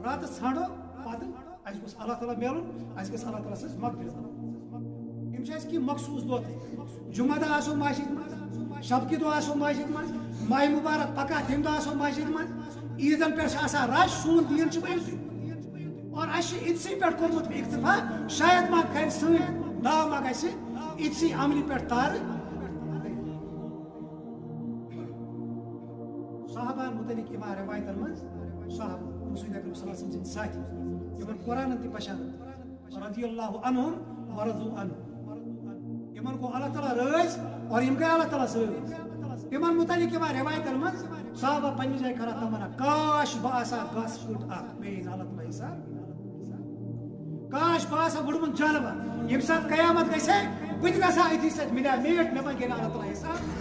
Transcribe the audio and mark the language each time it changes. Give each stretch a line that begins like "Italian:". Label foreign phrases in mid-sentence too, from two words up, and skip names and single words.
Kashmiri: راتس ژھانڈو پتہٕ اَسہِ گوٚژھ اللہ تعالیٰ میلُن اَسہِ گژھِ اللہ تعالیٰ سٕنٛز مغفرت یِم چھِ اَسہِ کینٛہہ مخصوٗص دۄہ تھٲیمٕتۍ جمعہ دۄہ آسو مسجد منٛز شب کہِ دۄہ آسو مسجد منٛز ماہِ مُبارک پکان تمہِ دۄہ آسو مسجد منٛز عیٖدن پٮ۪ٹھ چھِ آسان رش سون دیٖن چھُ أمسٕے اور اَسہِ چھُ أتسٕے پٮ۪ٹھ کوٚرمُت اِکتفا شاید ما کرِ سٲنۍ ناو ما گژھِ أتسٕے عملہِ پٮ۪ٹھ تارٕ صحابہن متعلق یِمن رِوایتن منٛز صحابہ رسول اکرم
Arabic: صلی اللہ علیہ وسلم
Kashmiri: سٕنٛدۍ ساتھی یِمن قرآنن تہِ پہچانت
Arabic: رضی اللہ عنہم ورضوا عنہ
Kashmiri: یِمن گوٚو اللہ تعالیٰ رٲضۍ اور یِم گٔے اللہ تعالیٰ سۭتۍ تِمن متعلق یِمن رِوایتن منٛز صحابہ پننہِ جایہِ کران تمنا کاش بہٕ آسہٕ ہا گاسہٕ کھوٚٹ اکھ مےٚ یی اللہ تعالیٰ حساب کاش بہٕ آسہٕ ہا وُڑمُت جانور ییٚمہِ ساتہٕ قیامت گژھِ ہے بہٕ تہِ گژھٕ ہا أتھی سۭتۍ مِلیو میٖٹھ مےٚ ما گٔے نہٕ اللہ تعالیٰ حساب